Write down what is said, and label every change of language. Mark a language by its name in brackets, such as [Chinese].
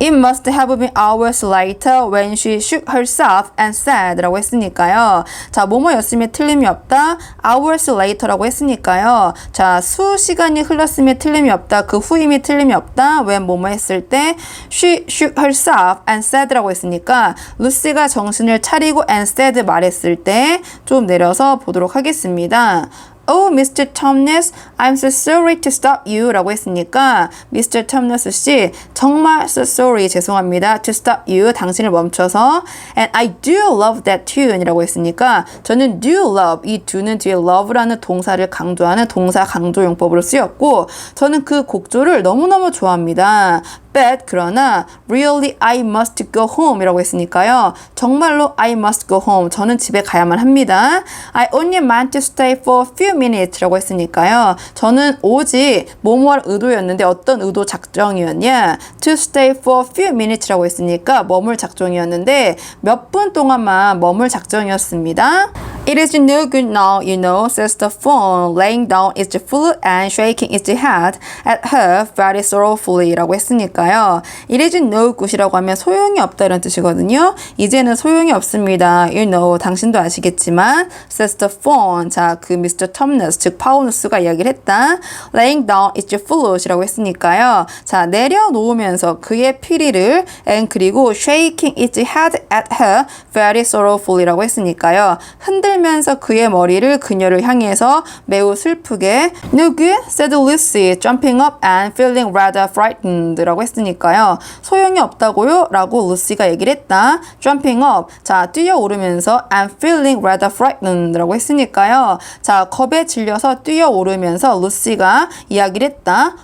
[English] It must have been hours later when she shook herself and said [Korean] 라고 했으니까요. 자 뭐뭐였으며 틀림이 없다. hours later라고 했으니까요. 자 수시간이 흘렀으며 틀림이 없다. 그 후임이 틀림이 없다. when 뭐뭐 했을 때 [English] she shook herself and said [Korean] 라고 했으니까 루시가 정신을 차리고 and said 말했을 때 좀 내려서 보도록 하겠습니다. [English] Oh, Mr. Tumnus, I'm so sorry to stop you [Korean] 라고 했으니까 [English] Mr. [Korean] Tumnus 씨 정말 so sorry 죄송합니다 to stop you 당신을 멈춰서 and [English] I do love that tune [Korean] 이라고 했으니까 저는 do love 이 do는 뒤에 love라는 동사를 강조하는 동사 강조용법으로 쓰였고 저는 그 곡조를 너무너무 좋아합니다. [English] But 그러나 really I must go home [Korean] 이라고 했으니까요. 정말로 [English] I must go home. [Korean] 저는 집에 가야만 합니다. [English] I only meant to stay for a few minutes [Korean] 라고 했으니까요. 저는 오직 뭐뭐할 의도였는데 어떤 의도 작정이었냐? [English] To stay for a few minutes [Korean] 라고 했으니까 머물 작정이었는데 몇 분 동안만 머물 작정이었습니다. [English] It is no good now, you know, says the phone, laying down its flute and shaking its head at her very sorrowfully [Korean] 라고 했으니까요. [English] It is no good [Korean] 이라고 하면 소용이 없다 이런 뜻이거든요. 이제는 소용이 없습니다. You know, 당신도 아시겠지만 [English] says the phone, [Korean] 자, 그 Mr. Tumnus, 즉 파우누스가 이야기를 했다. [English] Laying down its flute [Korean] 이라고 했으니까요. 자, 내려놓으면서 그의 피리를 and 그리고 [English] shaking its head at her very sorrowfully [Korean] 라고 했으니까요. 흔들면서 그의 머리를 그녀를 향해서 매우 슬프게 [English] No good, said Lucy, jumping up and feeling rather frightened 라고 했으니까요. [Korean] 소용이 없다고요? 라고 루시가 얘기를 했다. [English] Jumping up, [Korean] 자, 뛰어오르면서 [English] and feeling rather frightened [Korean] 라고 했으니까요. 자, 겁에 질려서 뛰어오르면서 루시가 이야기를 했다.